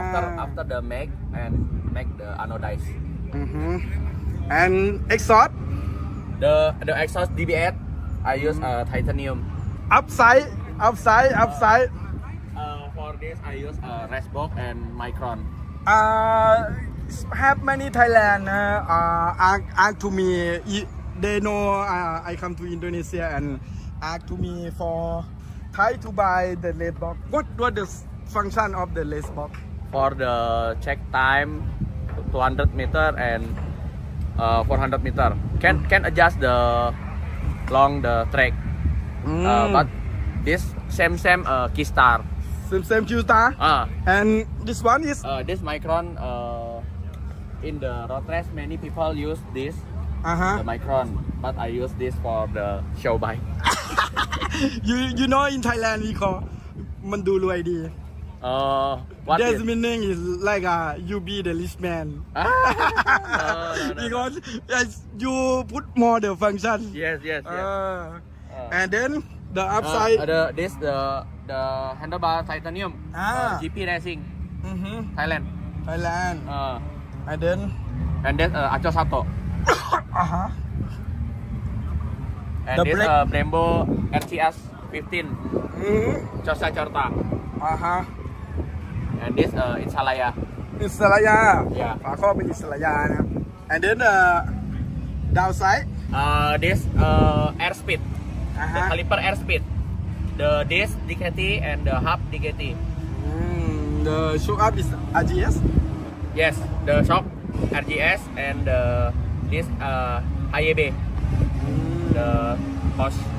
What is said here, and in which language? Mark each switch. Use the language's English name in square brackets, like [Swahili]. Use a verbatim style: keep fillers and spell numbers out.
[English] After after the make and make the anodize. Mhm. And exhaust The the exhaust ดี บี เอส I use uh, titanium. upside, upside, upside. Uh, for this I use uh, Resbox and Micron. Uh, have many Thailand. Uh, uh, ask, ask to me. i- They know uh, I come to Indonesia and ask to me for Thai to buy the red box. What what the s- function of the red box? For the check time two hundred meter and uh, four hundred meter. Can can adjust the long the track. Uh, but this same same uh, Keystar. same same Q-star. Ah. And this one is Uh, this Micron uh, in the road race many people use this uh huh. the Micron, but I use this for the show bike. You you know in Thailand we call [Thai] มันดูรวยดี [English] Uh, what That's is? meaning is like uh, you be the rich man Ah, no, no, no. because as you put more the function Yes, yes, yes. uh, Uh, and then the Uh, upside the this the the handlebar titanium. Ah. Uh, G P Racing Mhm. Thailand. Thailand Uh, and then and then uh, Aco Sato. uh huh And The this brake. uh, Brembo R C S fifteen mhm Corsa Corta. uh huh And this uh, Insalaya. [Thai] อิสระยา Yeah. ฝาครอบเป็นอิสระยานะครับ [English] and then uh, downside Uh, this uh, airspeed. The uh-huh. caliper airspeed, the disc D K T and the hub D K T. mm, the show up is อาร์ จี เอส Yes, the shock R G S and the this uh, I A B, the cost.